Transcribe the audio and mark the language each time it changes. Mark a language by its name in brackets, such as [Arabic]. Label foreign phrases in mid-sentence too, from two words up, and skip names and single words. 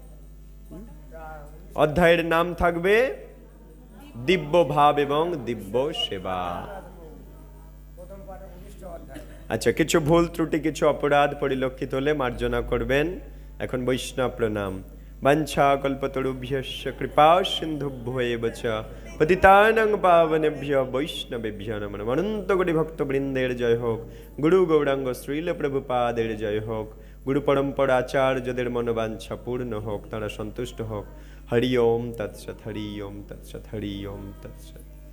[Bangla] অধ্যায়ের নাম থাকবে দিব্য ভাব এবং দিব্য সেবা। আচ্ছা, কিছু ভুল ত্রুটি, কিছু অপরাধ পরিলক্ষিত হলে মার্জনা করবেন। এখন বৈষ্ণব প্রণাম। [Sanskrit] বাঞ্ছা কল্পতরুভ্যশ্চ কৃপা সিন্ধুভ্যো এব চ পতিতানাং পাবনেভ্যো বৈষ্ণবেভ্যো নমো নমঃ। [Bangla] অনন্ত কোটি ভক্তবৃন্দের জয় হোক, গুরু গৌরাঙ্গ শ্রীল প্রভুপাদের জয় হোক, গুরু পরম্পরা আচার্যদের মনোবাঞ্ছা পূর্ণ হোক, তারা সন্তুষ্ট হোক। [Sanskrit] হরি ওম তৎসৎ, হরি ওম তৎসৎ, হরি ওম তৎসৎ।